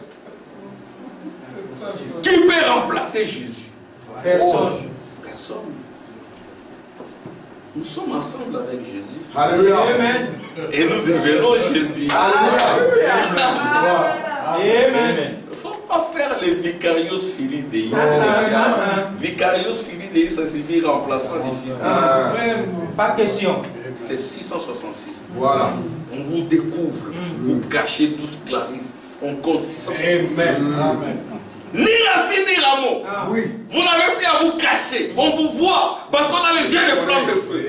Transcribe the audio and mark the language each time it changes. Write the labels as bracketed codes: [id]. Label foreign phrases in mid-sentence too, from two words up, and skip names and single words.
[fr] Qui peut remplacer Jésus? Personne. Personne. Nous sommes ensemble avec Jésus. Alléluia. Amen. Et nous devenons Jésus. Alléluia. Amen. Il ne faut pas faire les [la] vicarios filii Dei. Vicarios filii Dei, [fr] ça signifie remplaçant des fils. Pas question. C'est 666. Voilà. On vous découvre, vous cachez tous Clarisse. On compte 666. Amen. Ni racine ni rameau. Oui. Vous n'avez plus à vous cacher. On vous voit parce qu'on a les yeux de flammes de feu.